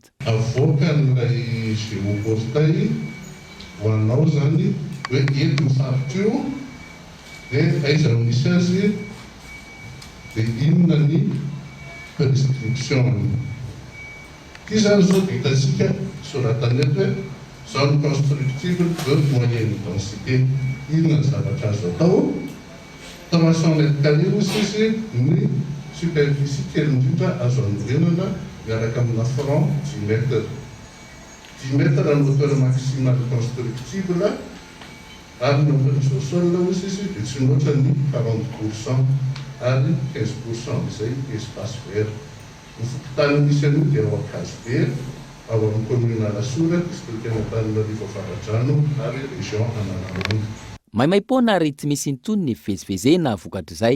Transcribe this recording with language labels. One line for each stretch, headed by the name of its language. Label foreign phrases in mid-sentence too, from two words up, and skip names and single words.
Malagasy: Avoaka n'ilay géoportail ho anao zany hoe eto ny faritra io dia aiza no misy azy dia inona ny prescription. Ty zany zao dia hitantsika soratany eto hoe
French: zone constructible de moyenne densité.
Malagasy: Inona ny zavatra azo atao 300
French: mètres carrés aussi
Malagasy: izy ny superficie kely indrindra azo anorenana miaraka amina franc 10 mètres. 10 mètres ny
French: hauteur maximale constructible
Malagasy: ary ny
French: hauteur sol aussi
Malagasy: izy dia tsy mihoatra ny 40% ary 15% izay
French: espace vert.
Malagasy: Ny fokotany misy anio dia ao Akazobe, ao amin'ny commune Alasora, district Antananarivo Avaradrano ary région Analamanga. Maimaimpoana ary tsy misy intsony ny fivezivezena vokatra izay.